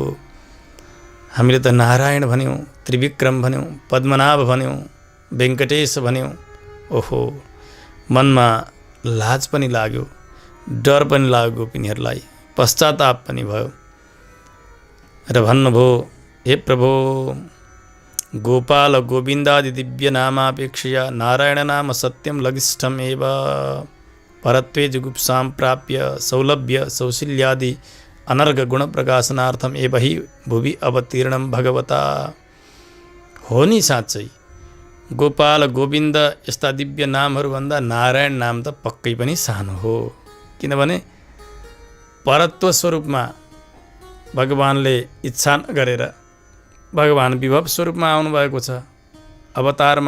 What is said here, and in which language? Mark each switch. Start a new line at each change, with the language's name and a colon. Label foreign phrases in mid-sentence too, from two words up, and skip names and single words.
Nepali: हामीले त नारायण भन्यौँ, त्रिविक्रम भन्यौँ, पद्मनाभ भन्यौँ, वेङ्कटेश भन्यौँ। ओहो, मनमा लाज पनि लाग्यो, डर पनि लाग्यो गोपिनीहरूलाई, पश्चाताप पनि भयो र भन्नुभयो, हे प्रभु,
Sanskrit: गोपाल गोविन्दादि दिव्य नामापेक्षया नारायण नाम सत्यम लघिष्ठम एव परत्वे जुगुप्सां प्राप्य सौलभ्य सौशील्यादि अनर्घ गुण प्रकाशनार्थम एव हि भुवि अवतीर्णम भगवता।
Nepali: हो नि साँच्चै गोपाल गोविन्द यस्ता दिव्य नामहरूभन्दा नारायण नाम त पक्कै पनि सानो हो। किनभने परत्व स्वरूपमा भगवानले इच्छा नगरेर भगवान विभव स्वरूपमा आउनुभएको छ अवतारमा।